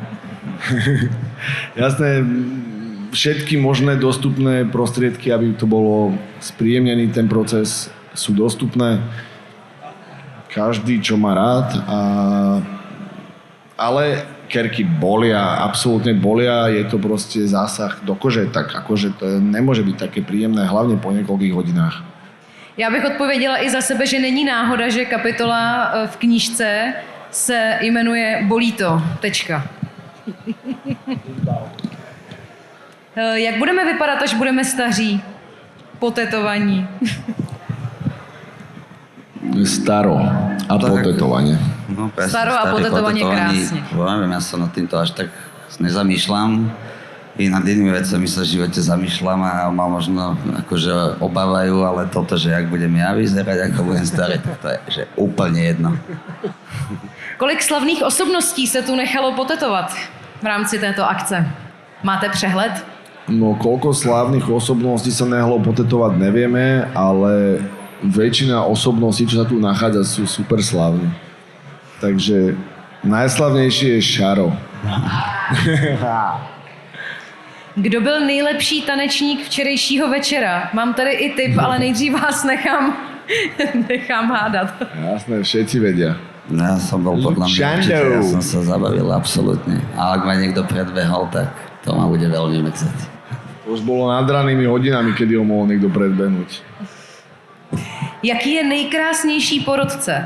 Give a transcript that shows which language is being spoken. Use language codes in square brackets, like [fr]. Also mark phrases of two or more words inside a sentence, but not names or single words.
[sk] Jasné, všetky možné dostupné prostriedky, aby to bolo spríjemnený ten proces, sú dostupné. Každý, čo má rád. Ale kerky bolia, absolútne bolia, je to proste zásah do kože, tak akože to nemôže byť také príjemné, hlavne po niekoľkých hodinách. [cs] Já bych odpověděla i za sebe, že není náhoda, že kapitola v knížce se jmenuje Bolí to. Tečka. Jak budeme vypadat, až budeme staří? [sk] Po tetovaní. Staro a potetovanie. No, presne, Staro a potetovanie krásne. Poviem, ja sa nad týmto až tak nezamýšľam. I nad inými vecami sa v živote zamýšľam a ma možno akože obávajú, ale toto, že jak budem ja vyzerať, ako budem starý, to je že úplne jedno. [cs] Kolik slavných osobností se tu nechalo potetovat v rámci této akce? Máte přehled? [sk] No, koľko slávnych osobností sa nehlo potetovať, nevieme, ale väčšina osobností, čo sa tu nachádza, sú super slávne. Takže najslavnejší je Šaro. [cs] Kdo byl nejlepší tanečník včerejšího večera? Mám tady i tip, ale nejdřív vás nechám hádat. [sk] Jasné, všetci vedia. Ja som bol podľa mňa určite, ja som sa zabavil absolútne. A ak ma niekto predbehol, tak to ma bude veľmi mrzieť. To už bolo nad ranými hodinami, kedy ho mohol niekto predbehnúť. [cs] Jaký je nejkrásnější porodce?